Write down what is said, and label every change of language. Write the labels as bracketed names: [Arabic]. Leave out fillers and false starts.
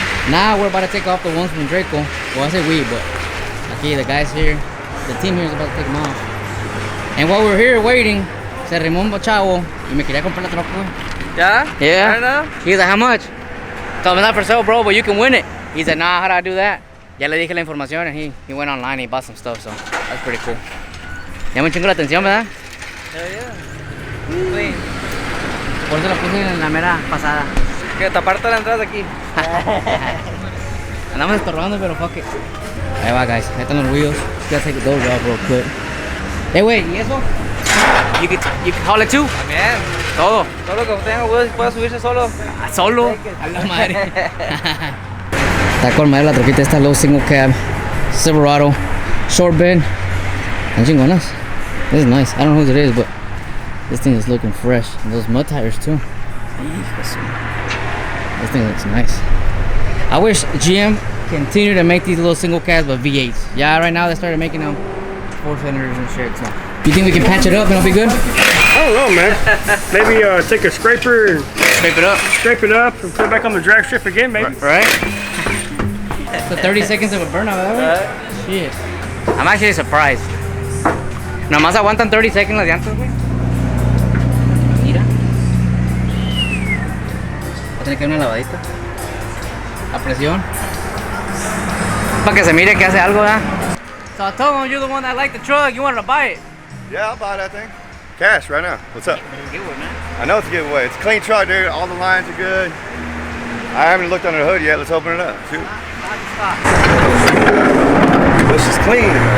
[English] Now we're about to take off the ones from Draco. Well, I say we, but aquí the guys here, the team here is about to take them off. And while we're here waiting, [Spanish] se arrimó un chavo y me quería comprar la troca. [English] Yeah? Yeah. Right now? He's like, how much? Told me not for sale, bro, but you can win it. He said, nah, how do I do that? [Spanish] Ya le dije la información [English] and he went online and he bought some stuff, so that's pretty cool. [Spanish] Llama un chingo la atención, ¿verdad? [English] Hell yeah. Clean. [Spanish] Por eso la puse en la mera pasada. Que taparte la entrada aquí. Andamos estorbando, pero [English] fuck it. [Spanish] Ahí va, guys. Ahí están los wheels. [English] Just gotta take those off real quick. Hey, wait, [Spanish] ¿y eso? [English] You can haul it too? [Spanish] También. Todo. Todo lo que tenga wheels puede subirse solo. Solo. A la madre. Está con madre la troquita esta [English] low single cab Silverado short bed. [Spanish] Están chingonas. [English] This is nice. I don't know whose it is, but this thing is looking fresh. And those mud tires too. This thing looks nice. I wish GM continued to make these little single cabs but V8s. Yeah, right now they started making them 4-cylinders and shit. So, you think we can patch it up and it'll be good? I don't know, man. Maybe take a scraper and Scrape it up. scrape it up and put it back on the drag strip again, maybe. Right? So 30 seconds of a burnout, that Shit. I'm actually surprised. [Spanish] Nomás aguantan 30 seconds las llantas, güey. Mira. Va a tener que dar una lavadita. A presión. Para que se mire que hace algo, ¿verdad? [English] So I told him you're the one that liked the truck. You wanted to buy it. Yeah, I'll buy that thing. Cash right now. What's up? Good one, man. I know it's a giveaway. It's a clean truck, dude. All the lines are good. I haven't looked under the hood yet. Let's open it up. Shoot. This is clean.